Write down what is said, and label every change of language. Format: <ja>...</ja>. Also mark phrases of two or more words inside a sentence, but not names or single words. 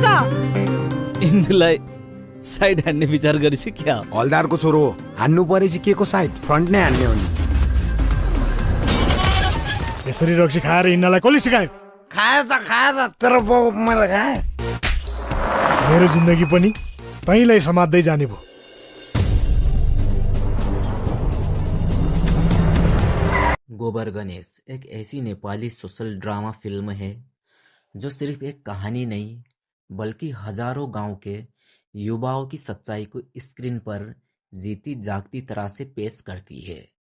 <ne>इन्दुलाई साइड हान्ने विचार गरेछ क्या? हलदारको छोरो हो, हान्नु परेपछि के को साइड, फ्रन्ट नै हान्ने हो नि। यसरी रक्सी खाएर हिँड्नलाई कसले सिकायो? खाए त तेरो बाउ मैले खाए। मेरो जिन्दगी पनि तैँलाई समात्दै जाने भयो।</ne> <hi>गोबर गणेश एक ऐसी नेपाली</hi> <en>social drama film</en> <hi>है जो सिर्फ एक कहानी नहीं बल्कि हजारों गांव के युवाओं की सच्चाई को स्क्रीन पर जीती जागती तरह से पेश करती है।</hi>